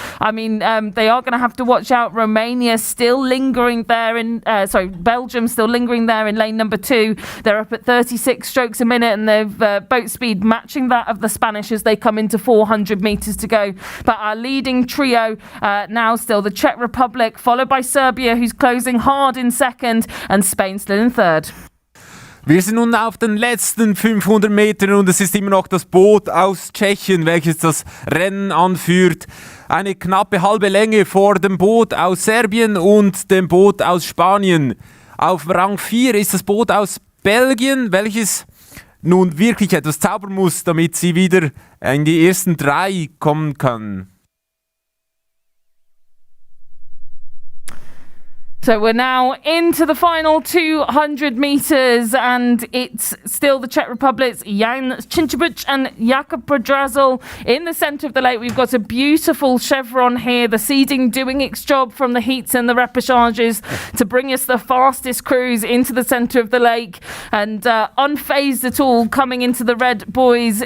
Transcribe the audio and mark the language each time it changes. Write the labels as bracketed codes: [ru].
[en] I mean, they are going to have to watch out. Romania still lingering there Belgium still lingering there in lane number 2. They're up at 36 strokes a minute, and they've boat speed matching that of the Spanish as they come into 400 metres to go. But our leading trio now still the Czech Republic, followed by Serbia, who's closing hard in second, and Spain still in third. [de] Wir sind nun auf den letzten 500 Metern und es ist immer noch das Boot aus Tschechien, welches das Rennen anführt. Eine knappe halbe Länge vor dem Boot aus Serbien und dem Boot aus Spanien. Auf Rang 4 ist das Boot aus Belgien, welches nun wirklich etwas zaubern muss, damit sie wieder in die ersten 3 kommen kann. [en] So we're now into the final 200 metres, and it's still the Czech Republic's Jan Cincebuc and Jakub Podrazil in the centre of the lake. We've got a beautiful chevron here, the seeding doing its job from the heats and the repêchages to bring us the fastest crews into the centre of the lake, and unfazed at all coming into the red boys.